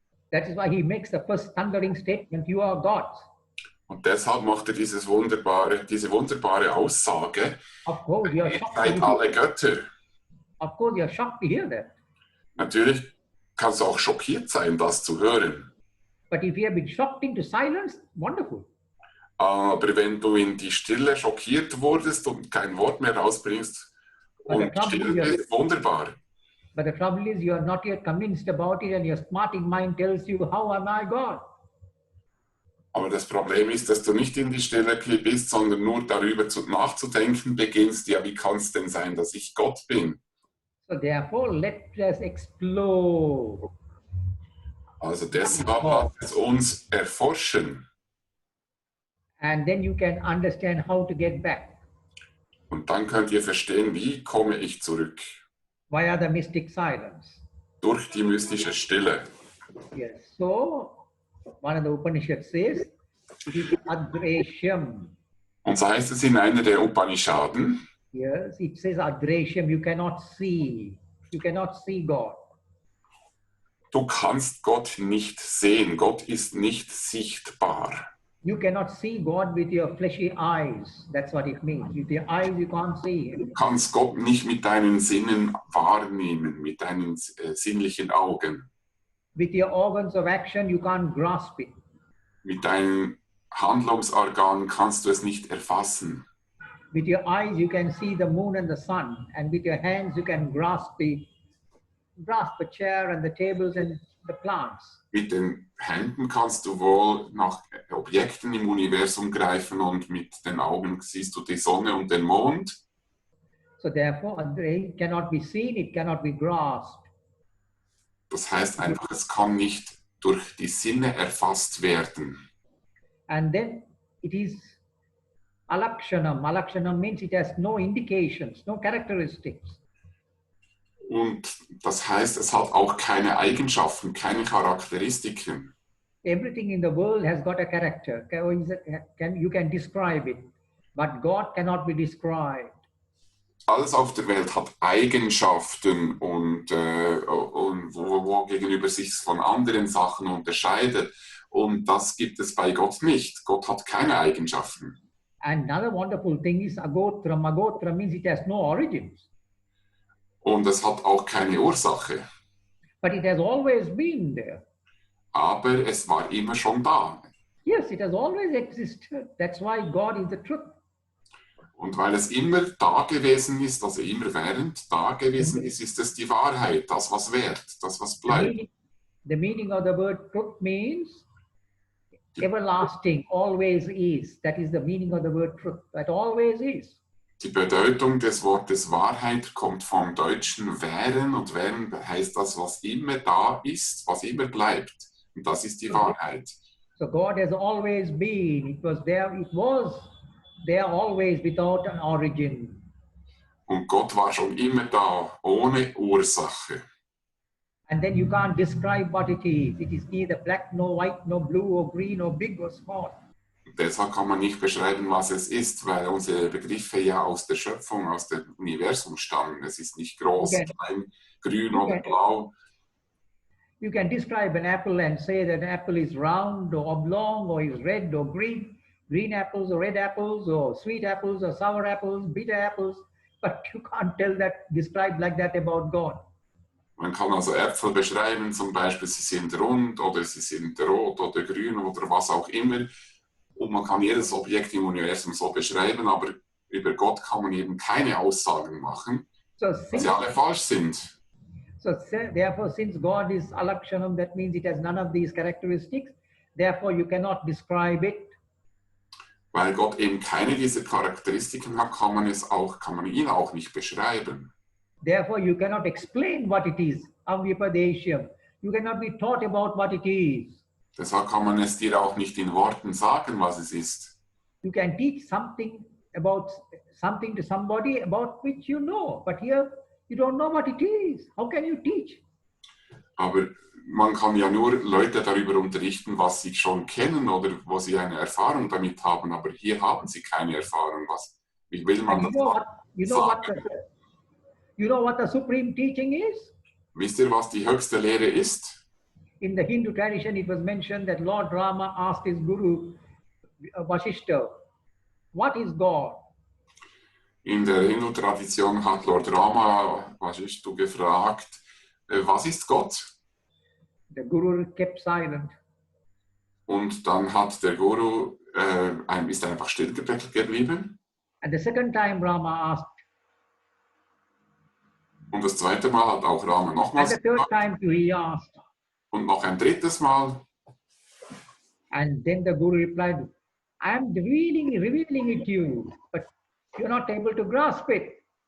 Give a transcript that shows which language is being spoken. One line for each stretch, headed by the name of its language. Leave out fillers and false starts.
English: That is why he makes the first thundering statement, you are gods.
German: Und deshalb macht er diese wunderbare Aussage,
English: Of course, you're
German: ihr
English: shocked.
German: seid alle Götter.
English: Of course, you're shocked to hear that.
German: Natürlich kannst du auch schockiert sein, das zu hören.
English: But if you have been shocked into silence, wonderful.
German: Aber wenn du in die Stille schockiert wurdest und kein Wort mehr rausbringst, und Stille ist wunderbar.
English: But the trouble is, you are not yet convinced about it, and your smarting mind tells you, how am I God?
German: Aber das Problem ist, dass du nicht in die Stille bist, sondern nur darüber nachzudenken beginnst, ja, wie kann es denn sein, dass ich Gott bin?
English: So therefore, let us explore.
German: Also deshalb lasst es uns erforschen.
English: And then you can understand how to get back.
German: Und dann könnt ihr verstehen, wie komme ich zurück?
English: Via the mystic silence.
German: Durch die mystische Stille.
English: Yes. So, one of the Upanishads says, it is adreshyam.
German: Und so heißt es in einer der Upanishaden.
English: Yes, it says adreshyam, you cannot see. You cannot see God.
German: Du kannst Gott nicht sehen. Gott ist nicht sichtbar.
English: You cannot see God with your fleshy eyes. That's what it means. With your eyes, you can't see Him.
German: Du kannst Gott nicht mit deinen Sinnen wahrnehmen, mit deinen sinnlichen Augen.
English: With your organs of action, you can't grasp it.
German: Mit deinen Handlungsorganen kannst du es nicht erfassen.
English: With your eyes, you can see the moon and the sun. And with your hands, you can grasp the chair and the tables and the plants.
German: Mit den Händen kannst du wohl nach Objekten im Universum greifen und mit den Augen siehst du die Sonne und den Mond.
English: So therefore, it cannot be seen, it cannot be grasped.
German: Das heißt einfach, es kann nicht durch die Sinne erfasst werden.
English: And then it is alakshanam. Alakshanam means it has no indications, no characteristics.
German: Und das heißt, es hat auch keine Eigenschaften, keine Charakteristiken.
English: Everything in the world has got a character. You can describe it, but God cannot be described.
German: Alles auf der Welt hat Eigenschaften und wo gegenüber sich von anderen Sachen unterscheidet. Und das gibt es bei Gott nicht. Gott hat keine Eigenschaften.
English: Another wonderful thing is agotram. Agotram means it has no origins.
German: Und es hat auch keine Ursache.
English: But it has always been there.
German: Aber es war immer schon da.
English: Yes, it has always existed. That's why God is the truth.
German: Und weil es immer da gewesen ist, also immer während da gewesen ist, ist es die Wahrheit, das was währt, das was bleibt.
English: The meaning of the word truth means everlasting, always is. That is the meaning of the word truth. That always is.
German: Die Bedeutung des Wortes Wahrheit kommt vom deutschen währen und währen heißt das, was immer da ist, was immer bleibt. Und das ist die Wahrheit.
English: So God has always been. It was there always without an origin.
German: Und Gott war schon immer da, ohne Ursache.
English: And then you can't describe what it is. It is neither black, nor white, nor blue, or green, or big, or small.
German: Deshalb kann man nicht beschreiben, was es ist, weil unsere Begriffe ja aus der Schöpfung, aus dem Universum stammen. Es ist nicht groß, klein, grün oder blau.
English: You can describe an apple and say that an apple is round or oblong or is red or green. Green apples or red apples or sweet apples or sour apples, bitter apples. But you can't describe like that about God.
German: Man kann also Äpfel beschreiben, zum Beispiel sie sind rund oder sie sind rot oder grün oder was auch immer. Und man kann jedes Objekt im Universum so beschreiben, aber über Gott kann man eben keine Aussagen machen, weil sie alle falsch sind.
English: So therefore, since God is alakshanam, that means it has none of these characteristics. Therefore, you cannot describe it.
German: Weil Gott eben keine dieser Charakteristiken hat, kann man ihn auch nicht beschreiben.
English: Therefore, you cannot explain what it is. Avyapadeshyam. You cannot be taught about what it is.
German: Deshalb kann man es dir auch nicht in Worten sagen, was es ist.
English: You can teach something to somebody about which you know, but here you don't know what it is. How can you teach?
German: Aber man kann ja nur Leute darüber unterrichten, was sie schon kennen oder wo sie eine Erfahrung damit haben, aber hier haben sie keine Erfahrung. Wie will man das sagen?
English: You know what the supreme teaching is?
German: Wisst ihr, was die höchste Lehre ist?
English: In the Hindu tradition, it was mentioned that Lord Rama asked his guru, Vasishta, what is God?
German: In der Hindu-Tradition hat Lord Rama Vasishtu gefragt, was ist Gott?
English: The Guru kept silent.
German: Und dann hat der Guru ist einfach still geblieben.
English: And the second time Rama asked,
German: Und das zweite Mal hat auch Rama
English: and
German: nochmals
English: the third
German: gefragt.
English: time too he asked.
German: Und noch ein drittes Mal.
English: And then the Guru replied, I am revealing it to you, but you're not able to grasp it.